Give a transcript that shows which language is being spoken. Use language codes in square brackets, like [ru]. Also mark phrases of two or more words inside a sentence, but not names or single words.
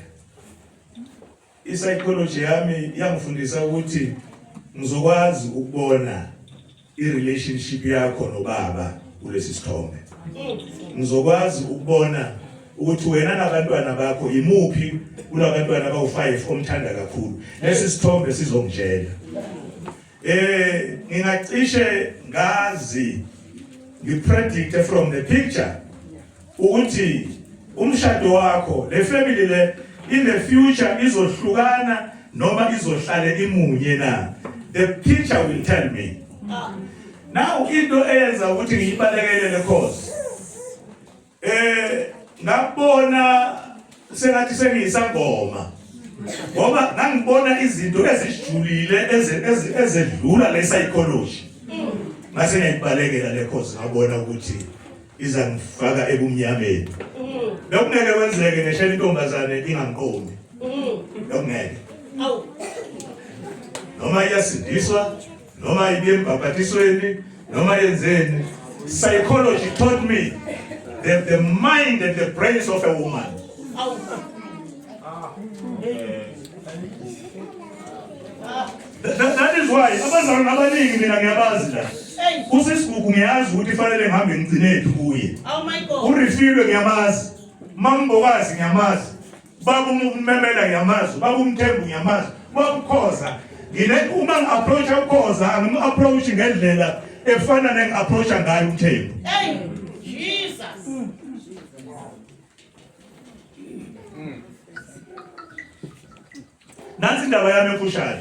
[zu] Psychology yami yangifundisa ukuthi ngizokwazi ukubona i-relationship yakho nobaba kulesi sithombe. Ngizokwazi ukubona ukuthi wena nabantwana bakho imuphi kulabantwana abawu5 omthanda kakhulu. Lesi sithombe sizongitshela. Ngingacishe ngazi ngipredict [en] from the picture [zu] ukuthi umshado wakho le family le [en] in the future [zu] izohlukana noma izohlala imunye na. [en] The picture will tell me. Now into [zu] eyenza ukuthi ngiyibalekele le course. Ngabona sengathi sengiyisangoma. Ngoba ngangibona izinto ezijulile ezedlula le psychology. Mase ngiyibalekela le course ngabona ukuthi iza ngifaka ebumnyameni. Lokungeke wenzeke neshela intombazane ingangiqomi. Lokungeke. Awu. Noma iyasindiswa, noma ibe embaphatisweni, noma yenzeni. [en] Psychology taught me the mind and the brains of a woman. [zu] Awu. [en] That is why [zu] abazalwane abaningi mina ngiyabazi la. Usisigugu ngiyazi ukuthi fanele ngihambe ngigcinephi kuye. [en] Oh my God. [zu] uRifilwe ngiyamazi, Mambokazi ngiyamazi, Baba uMemela ngiyamazi, Baba uMthembu ngiyamazi, Baba uKhoza. Uma ngi-approach uKhoza angim-approach ngendlela efana nengi-approach ngayo uMthembu. [en] Hey, Jesus. [zu] Nansi indaba yami emfushane.